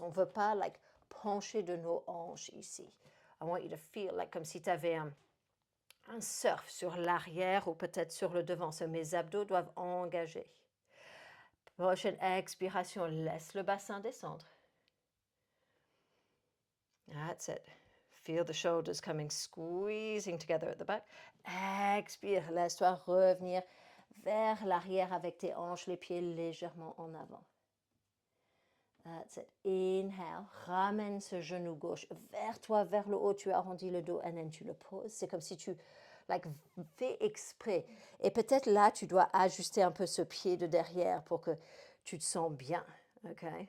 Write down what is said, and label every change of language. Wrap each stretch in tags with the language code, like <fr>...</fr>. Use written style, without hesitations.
<fr>On ne veut pas, pencher de nos hanches ici.</fr> <en>I want you to feel</en> <fr>comme si tu avais un surf sur l'arrière ou peut-être sur le devant. So, mes abdos doivent engager. Prochaine expiration, laisse le bassin descendre.</fr> <en>That's it. Feel the shoulders coming, squeezing together at the back.</en> <fr>Expire, laisse-toi revenir vers l'arrière avec tes hanches, les pieds légèrement en avant.</fr> <en>That's it. Inhale,</en> <fr>ramène ce genou gauche vers toi, vers le haut, tu arrondis le dos,</fr> <en>and then</en> <fr>tu le poses. C'est comme si tu fais exprès. Et peut-être là, tu dois ajuster un peu ce pied de derrière pour que tu te sens bien. OK.</fr>